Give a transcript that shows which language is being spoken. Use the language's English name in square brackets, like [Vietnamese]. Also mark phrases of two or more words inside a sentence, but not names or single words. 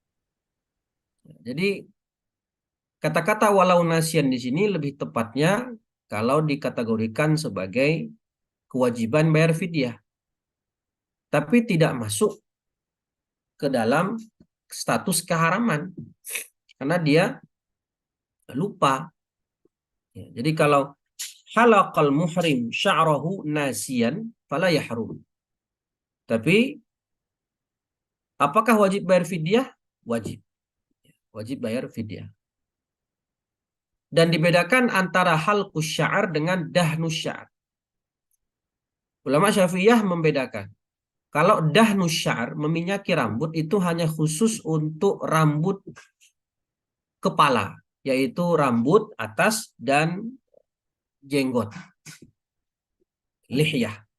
[Indonesian] Jadi kata-kata [Arabic] ولو ناسيا [Indonesian] di sini lebih tepatnya kalau dikategorikan sebagai kewajiban bayar fidyah, tapi tidak masuk ke dalam status keharaman karena dia lupa. Ya, jadi kalau [Arabic] حلق المحرم شعره ناسيا فلا يحرم. [Indonesian] Tapi apakah wajib bayar fidyah? Wajib. Wajib bayar fidyah. Dan dibedakan antara [Arabic] حلق الشعر [Indonesian] dengan [Arabic] دهن الشعر. [Indonesian] Ulama Syafi'iyah membedakan. Kalau [Arabic] دهن الشعر, [Indonesian] meminyaki rambut, itu hanya khusus untuk rambut kepala, yaitu rambut atas dan jenggot, lihyah.